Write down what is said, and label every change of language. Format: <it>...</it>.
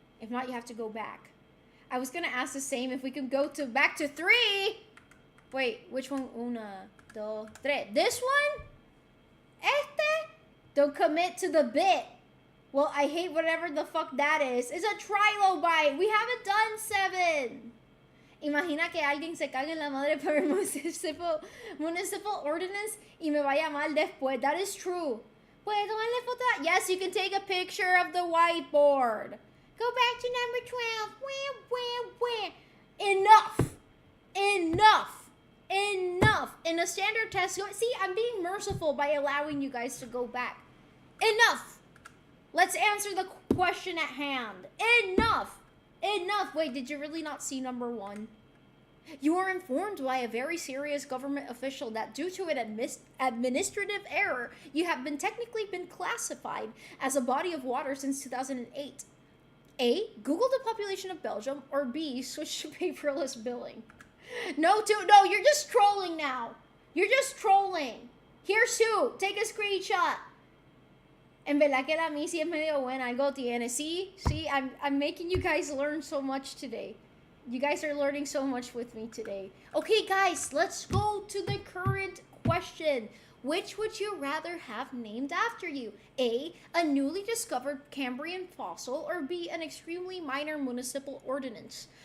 <en>If not, you have to go back. I was gonna ask the same if we could go back to 3. Wait, which one?</en> <es>Una, dos, tres.</es> <en>This one?</en> <es>Este?</es> <en>Don't commit to the bit. Well, I hate whatever the fuck that is. It's a trilobite. We haven't done 7.</en> <es>Imagina que alguien se cague en la madre por el</es> <en>municipal ordinance</en> <es>y me vaya mal después.</es> <en>That is true.</en> <es>¿Puedo tomarle foto?</es> <en>Yes, you can take a picture of the whiteboard. Go back to number 12. Wah, wah, wah. Enough. Enough. Enough. In a standard test, see, I'm being merciful by allowing you guys to go back. Enough. Let's answer the question at hand. Enough. Enough. Wait, did you really not see number 1? You are informed by a very serious government official that due to an administrative error, you have technically been classified as a body of water since 2008. A, Google the population of Belgium, or B, switch to paperless billing. No, you're just trolling now. You're just trolling. Here, Sue, take a screenshot.</en> <es>En verdad que la mí sí es medio buena, algo tiene.</es> <en>See, I'm making you guys learn so much today. You guys are learning so much with me today. Okay, guys, let's go to the current question. Which would you rather have named after you? A, a newly discovered Cambrian fossil, or B, an extremely minor municipal ordinance?</en>